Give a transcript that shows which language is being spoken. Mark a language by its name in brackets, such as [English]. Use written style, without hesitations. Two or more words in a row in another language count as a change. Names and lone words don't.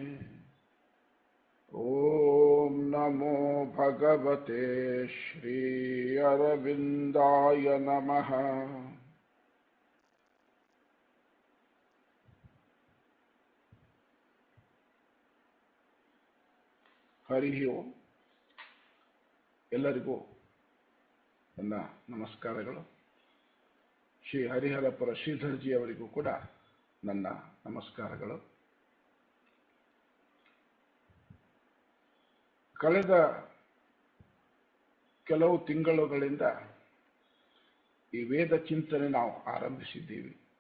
[Sanskrit] ओम नमो भगवते श्री अरविंदाय नमः। हरि ओम। [Kannada] ಎಲ್ಲರಿಗೂ ನನ್ನ ನಮಸ್ಕಾರಗಳು. ಶ್ರೀ ಹರಿಹರಪುರ ಶ್ರೀಧರ್ಜಿ ಅವರಿಗೂ ಕೂಡ ನನ್ನ ನಮಸ್ಕಾರಗಳು. ಕಳೆದ ಕೆಲವು ತಿಂಗಳುಗಳಿಂದ ಈ ವೇದ ಚಿಂತನೆ ನಾವು ಆರಂಭಿಸಿದ್ದೀವಿ.